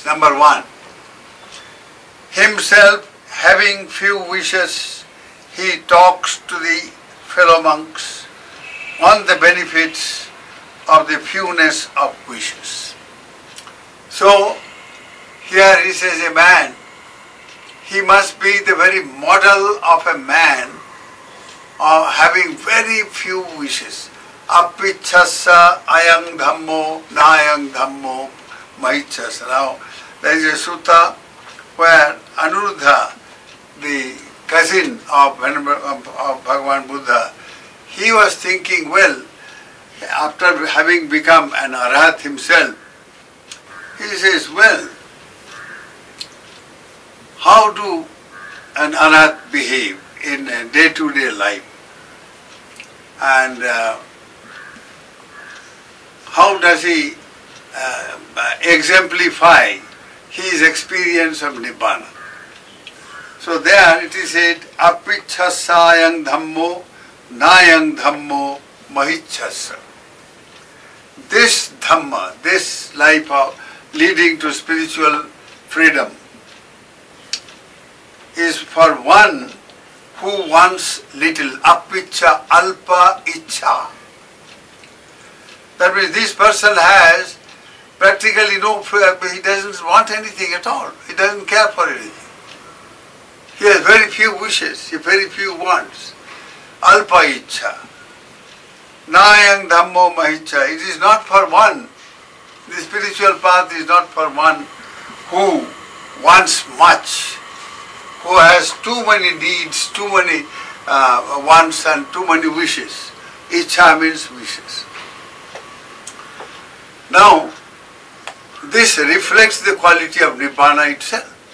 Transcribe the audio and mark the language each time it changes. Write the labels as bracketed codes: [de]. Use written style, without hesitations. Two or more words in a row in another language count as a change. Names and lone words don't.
[en] Number one, himself having few wishes, he talks to the fellow monks on the benefits of the fewness of wishes. So, here he says a man, he must be the very model of a man of having very few wishes. [pi] Apichasa ayang dhammo nayang dhammo mahichasa. [en] Now, there is a sutta where Anuruddha, the cousin of Bhagavan Buddha, he was thinking, well, after having become an arahat himself, he says, well, how do an arahat behave in day-to-day life? And how does he exemplify his experience of Nibbana? So there it is said, [pi] apichasayang dhammo nayang dhammo mahichasa. [en] This Dhamma, this life of leading to spiritual freedom, is for one who wants little, [pi] apicha alpa icha. [en] That means this person has practically he doesn't want anything at all. He doesn't care for anything. He has very few wishes, very few wants. [pi] Alpa icha. Nayang dhammo mahicha. [en] It is not for one. The spiritual path is not for one who wants much, who has too many needs, too many wants and too many wishes. Icha means wishes. Now, this reflects the quality of Nibbana itself.